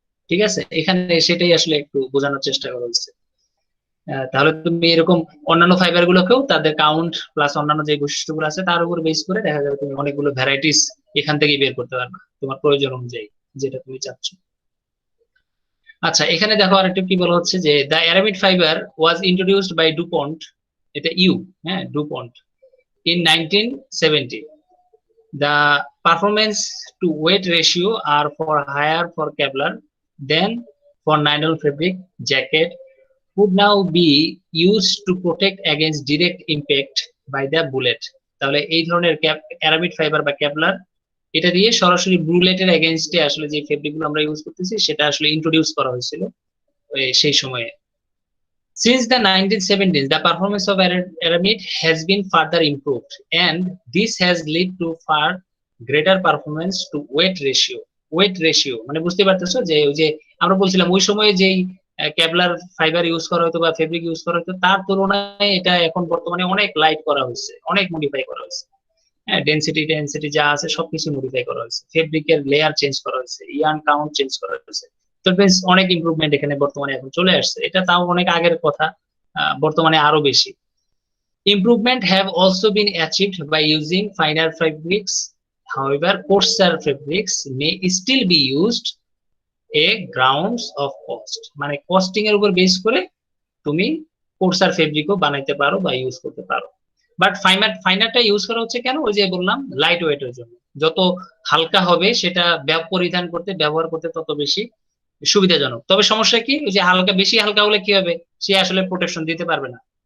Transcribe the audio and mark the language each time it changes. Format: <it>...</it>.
<bn>ঠিক আছে, এখানে সেটাই আসলে একটু বোঝানোর চেষ্টা করা হচ্ছে। তাহলে তুমি এরকম অন্যান্য ফাইবার গুলোকেও তাদের কাউন্ট প্লাস অন্যান্য যে বৈশিষ্ট্যগুলো আছে তার উপর বেস করে দেখা যাবে তুমি অনেকগুলো ভ্যারাইটিস এখান থেকেই বের করতে পারবে তোমার প্রয়োজন অনুযায়ী যেটা তুমি চাচ্ছ। আচ্ছা, এখানে দেখো আরেকটা কি বলা হচ্ছে যে</bn> <en>the aramid fibre was introduced by DuPont,</en> <bn>এটা হ্যাঁ Dupont, in 1970।</bn> <en>The performance to weight ratio are for higher for Kevlar than for nylon fabric jacket would now be used to protect against direct impact by the bullet.</en> <bn>তাহলে এই ধরনের aramid fibre বা কেবলার, এটা দিয়ে সরাসরি বুলেটের এগেইনস্টে আসলে যে ফেব্রিক গুলো আমরা ইউজ করতেছি সেটা আসলে ইন্ট্রোডিউস করা হয়েছিল সেই সময়ে।</bn> <en>Since the 1970s, the performance of aramid has been further improved, and this has led to far greater performance to weight ratio.</en> <bn>Wait ratio মানে বুঝতে পারতেছো যে ওই যে আমরা বলছিলাম ওই সময়ে যেই কেবলার ফাইবার ইউজ করা হতো বা ফেব্রিক ইউজ করা হতো তার তুলনায় এটা এখন বর্তমানে অনেক লাইট করা হয়েছে, অনেক মডিফাই করা হয়েছে। হ্যাঁ, ডেনসিটি যা আছে সবকিছু মডিফাই করা হয়েছে, ফেব্রিকের লেয়ার চেঞ্জ করা হয়েছে, ইয়ার্ন কাউন্ট চেঞ্জ করা হয়েছে। তো বেশ অনেক ইমপ্রুভমেন্ট এখানে বর্তমানে এখন চলে আসছে, এটা তাও অনেক আগের কথা, বর্তমানে আরো বেশি।</bn> <en>Improvement have also been achieved by using finer fabrics. However, coarser fabrics may still be used a grounds of cost.</en> <bn>মানে কস্টিং এর উপর বেস করে তুমি কোর্সার ফেব্রিকও বানাইতে পারো বা ইউজ করতে পারো। বাট ফাইনারটা ইউজ করা হচ্ছে কেন? ওই যে বললাম লাইট ওয়েটের জন্য। যত হালকা হবে সেটা পরিধান করতে ব্যবহার করতে তত বেশি সুবিধাজনক। তবে সমস্যা কি, ওই যে বেশি হালকা হলে কি হবে, সে আসলে প্রোটেকশন দিতে পারবে না।</bn>